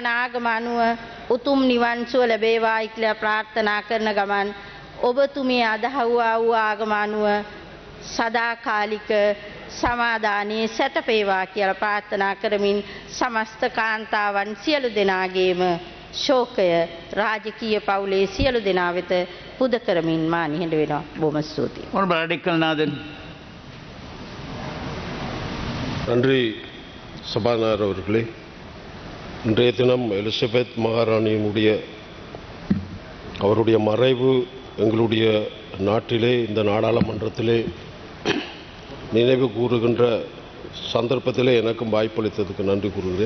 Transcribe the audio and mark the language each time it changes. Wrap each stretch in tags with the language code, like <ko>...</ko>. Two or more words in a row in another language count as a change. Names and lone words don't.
<si>ආගම අනුව උතුම් නිවන් සුව ලැබේවායි කියලා ප්‍රාර්ථනා කරන ගමන් ඔබතුමිය අදහුවා වූ ආගම අනුව සදාකාලික සමාදානයේ සැතපේවා කියලා ප්‍රාර්ථනා කරමින් සමස්ත කාන්තාවන් සියලු දෙනාගේම ශෝකය රාජකීය පවුලේ සියලු දෙනා වෙත පුද කරමින් මා නිහඬ වෙනවා. බොහොම ස්තුතියි. බඩිකල්නාදන්.</si> <ta>நன்றி சபாநாயகர் அவர்களே. இன்றைய தினம் எலிசபெத் மகாராணியினுடைய அவருடைய மறைவு எங்களுடைய நாட்டிலே, இந்த நாடாளுமன்றத்திலே நினைவு கூறுகின்ற சந்தர்ப்பத்திலே எனக்கும் வாய்ப்பளித்ததுக்கு நன்றி கூறுகிறேன்.</ta>